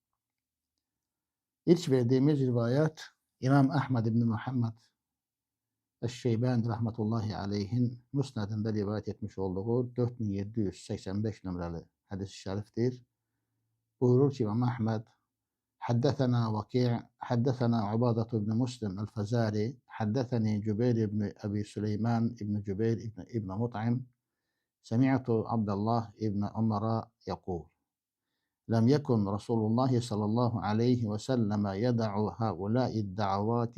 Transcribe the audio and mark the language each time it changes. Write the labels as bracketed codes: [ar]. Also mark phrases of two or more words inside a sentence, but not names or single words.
[tr] İlk verdiğimiz rivayet İmam Ahmed İbni Muhammed Eşşeybani rahmetullahi aleyhin müsnedinde rivayet etmiş olduğu 4785 numaralı hadis-i şeriftir. Buyurur ki İmam Ahmed [ar] حدثنا وكيع حدثنا عبادة بن مسلم الفزاري حدثني جبير بن أبي سليمان بن جبير بن مطعم سمعت عبد الله بن عمر يقول لم يكن رسول الله صلى الله عليه وسلم يدع هؤلاء الدعوات